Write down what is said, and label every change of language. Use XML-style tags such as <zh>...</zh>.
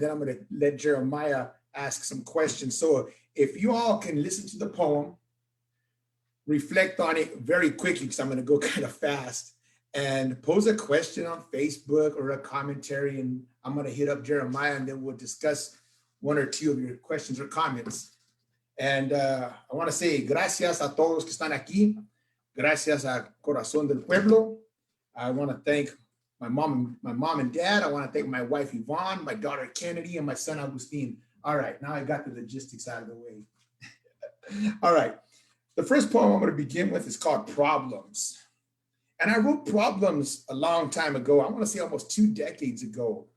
<en>Then I'm going to let Jeremiah ask some questions. So if you all can listen to the poem, reflect on it very quickly, because I'm going to go kind of fast, and pose a question on Facebook or a commentary, and I'm going to hit up Jeremiah, and then we'll discuss 1 or 2 of your questions or comments. And I want to say</en> <es>gracias a todos que están aquí. Gracias a Corazón del Pueblo.</es> <en>I want to thank my mom and dad. I want to thank my wife, Yvonne, my daughter, Kennedy, and my son, Agustin. All right, now I got the logistics out of the way. All right, the first poem I'm going to begin with is called Problems. And I wrote Problems a long time ago. I want to say almost 2 decades ago.</en>